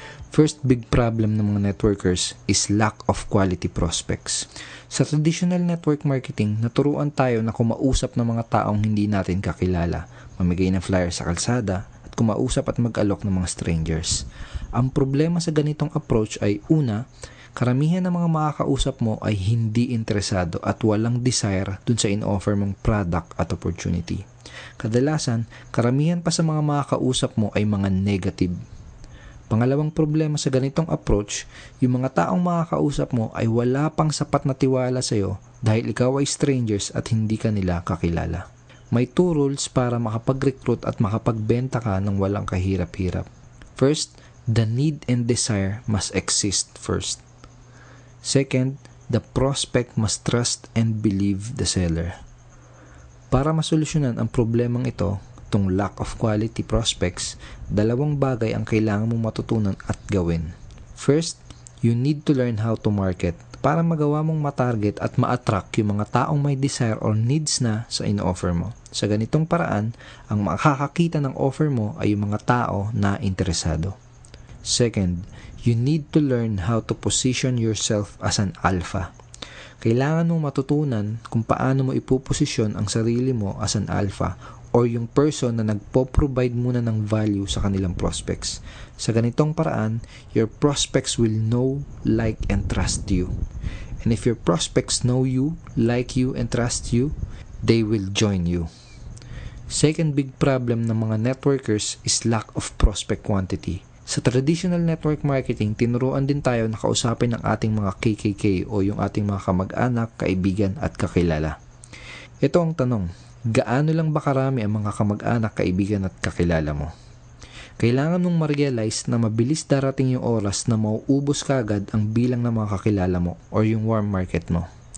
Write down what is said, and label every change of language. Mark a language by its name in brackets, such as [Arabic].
[English] First big problem ng mga networkers is lack of quality prospects. [Filipino] Sa traditional network marketing, naturuan tayo na kumausap ng mga taong hindi natin kakilala, mamigay ng flyer sa kalsada, at kumausap at mag-alok ng mga strangers. Ang problema sa ganitong approach ay una, karamihan ng mga makakausap mo ay hindi interesado at walang desire dun sa in-offer mong product at opportunity. Kadalasan, karamihan pa sa mga makakausap mo ay mga negative. Pangalawang problema sa ganitong approach, yung mga taong makakausap mo ay wala pang sapat na tiwala sa iyo dahil ikaw ay strangers at hindi ka nila kakilala. May two rules para makapag-recruit at makapagbenta ka ng walang kahirap-hirap. [English] First, the need and desire must exist first. Second, the prospect must trust and believe the seller. [Filipino] Para masolusyonan ang problemang ito, itong lack of quality prospects, dalawang bagay ang kailangan mong matutunan at gawin. [English] First, you need to learn how to market [Filipino] para magawa mong matarget at ma-attract yung mga taong may desire or needs na sa in-offer mo. Sa ganitong paraan, ang makakakita ng offer mo ay yung mga tao na interesado. [English] Second, you need to learn how to position yourself as an alpha. [Filipino] Kailangan mong matutunan kung paano mo ipoposisyon ang sarili mo [English] as an alpha [Filipino] or yung person na nagpo-provide muna ng value sa kanilang prospects. Sa ganitong paraan, [English] your prospects will know, like, and trust you. And if your prospects know you, like you, and trust you, they will join you. Second big problem ng mga networkers is lack of prospect quantity. [Filipino] Sa traditional network marketing, tinuruan din tayo na kausapin ang ating mga KKK o yung ating mga kamag-anak, kaibigan at kakilala. Ito ang tanong, gaano lang ba karami ang mga kamag-anak, kaibigan at kakilala mo? Kailangan mong ma-realize na mabilis darating yung oras na mauubos kagad ang bilang ng mga kakilala mo or yung warm market mo.